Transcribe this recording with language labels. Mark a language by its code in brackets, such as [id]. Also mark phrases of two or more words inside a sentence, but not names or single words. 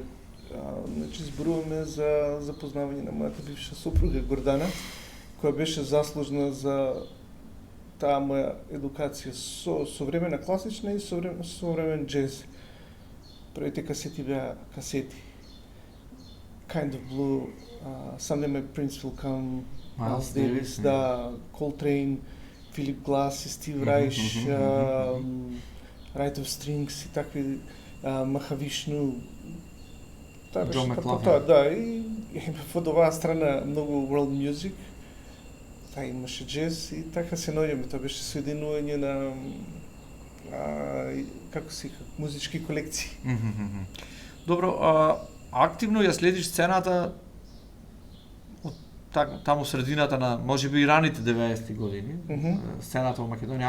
[mk] Значи зборуваме за запознавање на мојата бивша сопруга Гордана, која беше заслужна за таа моја едукација со современа класична и современ джез. Првите касети беа касети. Kind of Blue, Someday My Prince Will Come, Miles Davis, да, Coltrane, Philip Glass, Steve Reich, Right of Strings и такви, Махавишну, Джон Маклафлин. Да, и од оваа страна многу [en] world music, [mk] имаше джез и така се наоѓаме, тоа беше соединување на музички колекции. Добро, активно ја следиш сцената од таму средината на можеби и раните 90-ти години, сцената во Македонија.